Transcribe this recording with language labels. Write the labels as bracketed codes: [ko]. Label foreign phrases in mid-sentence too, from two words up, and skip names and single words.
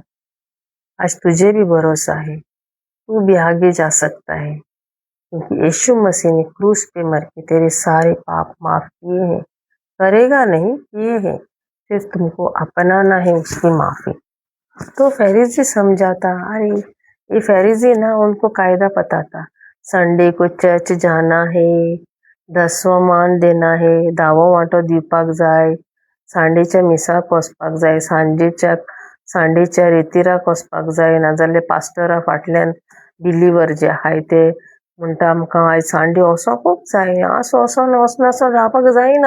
[hi] आज तुझे भी भरोसा है, तू भी आगे जा सकता है, क्योंकि यीशु मसीह ने क्रूस पे मर के तेरे सारे पाप माफ किए हैं. करेगा नहीं, किए हैं, सिर्फ तुमको अपनाना है उसकी माफी. तो फरीसी समझाता, अरे ये फरीसी ना, उनको कायदा पता था, संडे को चर्च जाना है, 10वां मान देना है, [kok] दावो वांटो दिवपाक जाय, सांडेच्या मिसाक वचपाक जाय, सांडेच्या रेतीराक वचपाक जाय, नाजाल्यार पास्टरा फाटल्यान बिलीवर जे आहाय ते म्हणटा आमकां आयज सांडे वचोंकूच जाय, असो वचोन वचनासो रावपाक जायना.